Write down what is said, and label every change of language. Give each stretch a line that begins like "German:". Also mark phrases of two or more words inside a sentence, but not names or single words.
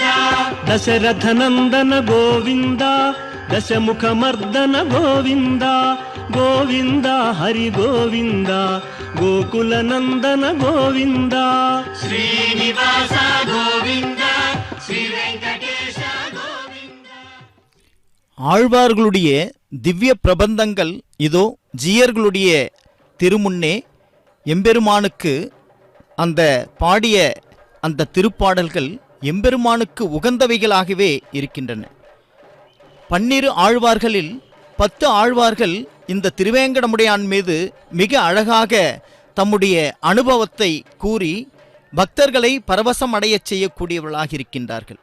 Kannada: ದಶರಥ ನಂದನ ಗೋವಿಂದ ದಶಮುಖ ಮರ್ದನ ಗೋವಿಂದ ಗೋವಿಂದ ಹರಿ ಗೋವಿಂದ ಗೋಕುಲ ನಂದನ ಗೋವಿಂದ ಶ್ರೀನಿವಾಸ ಗೋವಿಂದ ಶ್ರೀ ವೆಂಕಟೇಶ ಗೋವಿಂದ.
Tamil: ஆழ்வார்களுடைய திவ்ய பிரபந்தங்கள் இதோ ஜீயர்களுடைய திருமுன்னே எம்பெருமானுக்கு அந்த பாடிய அந்த திருப்பாடல்கள் எம்பெருமானுக்கு உகந்தவைகளாகவே இருக்கின்றன. 12 ஆழ்வார்களில் 10 ஆழ்வார்கள் இந்த திருவேங்கடமுடையான் மீது மிக அழகாக தம்முடைய அனுபவத்தை கூறி பக்தர்களை பரவசம் அடையச் செய்யக்கூடியவர்களாக இருக்கின்றார்கள்.